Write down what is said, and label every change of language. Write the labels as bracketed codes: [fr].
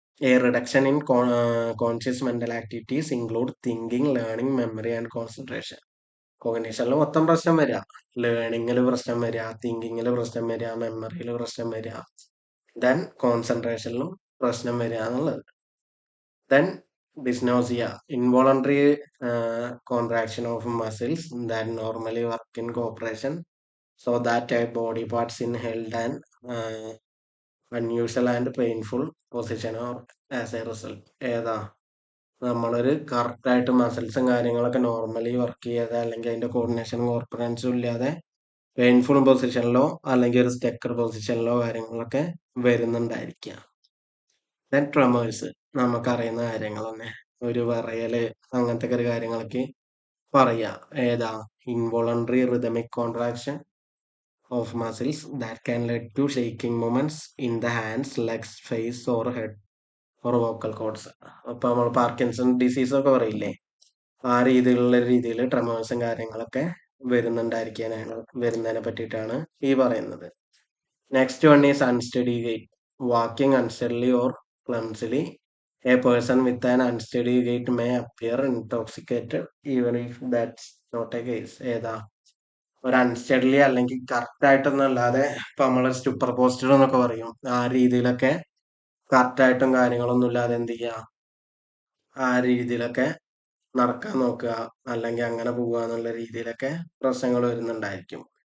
[en] A reduction in conscious mental activities include thinking, learning, memory and concentration. [ml] കോഗ്നീഷനിൽ മൊത്തം പ്രശ്നം വരിക, ലേണിങ്ങിൽ പ്രശ്നം വരിക, തിങ്കിങ്ങിൽ പ്രശ്നം വരിക, മെമ്മറിയിൽ പ്രശ്നം വരിക, ദെൻ കോൺസെൻട്രേഷനിലും പ്രശ്നം വരിക എന്നുള്ളത്. [en] Then dysnosia, involuntary contraction of muscles that normally work in cooperation, so that a body parts in held and unusual and painful position or as a result. [ml] ഏതാ, നമ്മളൊരു കറക്റ്റ് ആയിട്ട് മസിൽസും കാര്യങ്ങളൊക്കെ നോർമലി വർക്ക് ചെയ്യാതെ, അല്ലെങ്കിൽ അതിന്റെ കോർഡിനേഷനും കോർപ്പറൻസും ഇല്ലാതെ പെയിൻഫുൾ പൊസിഷനിലോ അല്ലെങ്കിൽ ഒരു സ്റ്റെക്കർ പൊസിഷനിലോ കാര്യങ്ങളൊക്കെ വരുന്നുണ്ടായിരിക്കുക. ദെൻ ട്രെമേഴ്സ്, നമുക്കറിയുന്ന കാര്യങ്ങൾ തന്നെ, ഒരു വിറയല് അങ്ങനത്തെ ഒക്കെ ഒരു കാര്യങ്ങളൊക്കെ പറയാ. [en] ഏതാ, involuntary rhythmic contraction of muscles that can lead to shaking movements in the hands, legs, face or head or vocal cords. [ml] അപ്പൊ നമ്മൾ പാർക്കിൻസൺ ഡിസീസ് ഒക്കെ പറയില്ലേ, ആ രീതിയിൽ ട്രെമേഴ്സും കാര്യങ്ങളൊക്കെ വരുന്നുണ്ടായിരിക്കാനാണ്, വരുന്നതിനെ പറ്റിയിട്ടാണ് ഈ പറയുന്നത്. [en] Next one is unsteady gait. Walking unsteadily or clumsily. A person with an unsteady gait may appear intoxicated even if that's not a case. [ml] ഏതാ, ഒരു അൺസ്റ്റഡി അല്ലെങ്കിൽ കറക്റ്റ് ആയിട്ടൊന്നും അല്ലാതെ ഇപ്പൊ നമ്മള് സൂപ്പർ പോസ്റ്റർ എന്നൊക്കെ പറയും, ആ രീതിയിലൊക്കെ കറക്റ്റ് ആയിട്ടും കാര്യങ്ങളൊന്നും ഇല്ലാതെ എന്ത് ചെയ്യുക, ആ രീതിയിലൊക്കെ നടക്കാൻ നോക്കുക, അല്ലെങ്കിൽ അങ്ങനെ പോവുക എന്നുള്ള രീതിയിലൊക്കെ പ്രശ്നങ്ങൾ വരുന്നുണ്ടായിരിക്കും.